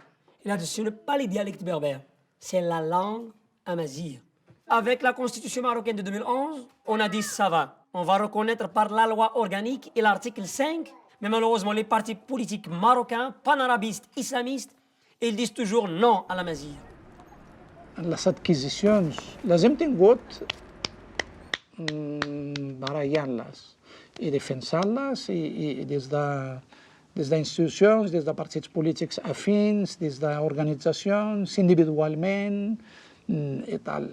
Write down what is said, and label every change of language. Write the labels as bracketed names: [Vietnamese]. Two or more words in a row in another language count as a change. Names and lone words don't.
[French] Il a dit ce n'est pas les dialectes berbères, c'est la langue amazigh. Avec la constitution marocaine de 2011, on a dit ça va. On va reconnaître par la loi organique et l'article 5, mais malheureusement les partis politiques marocains, panarabistes, islamistes, ils disent toujours non à l'amazigh. [Catalan] Las adquisicions les hem tingut barallant-les i defensant-les i des d'institucions, des de partits polítics afins, des d'organitzacions, individualment i tal.